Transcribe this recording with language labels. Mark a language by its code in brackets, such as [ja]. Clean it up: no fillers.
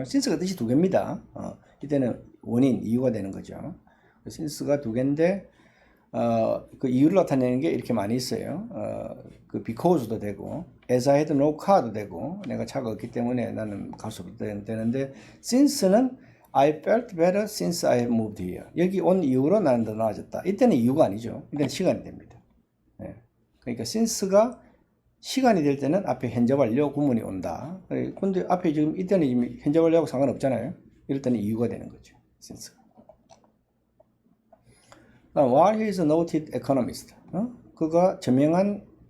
[ko] since가 뜻이 두 개입니다. 이때는 원인, 이유가 되는 거죠. since가 두 개인데 그 이유를 나타내는 게 이렇게 많이 있어요. [en] because도 되고 as I had no car도 되고 [ko] 내가 차가 없기 때문에 나는 갈 수 없는데 [en] since는 I felt better since I have moved here. [ko] 여기 온 이후로 나는 더 나아졌다. 이때는 이유가 아니죠. 이때는 시간이 됩니다. 그러니까 since가 시간이 될 때는 앞에 현재 완료 구문이 온다. 근데 앞에 지금 이때는 현재 완료하고 상관없잖아요. 이럴 때는 이유가 되는 거죠. since가. [en] While he is a noted economist, [ko] 그가 저명한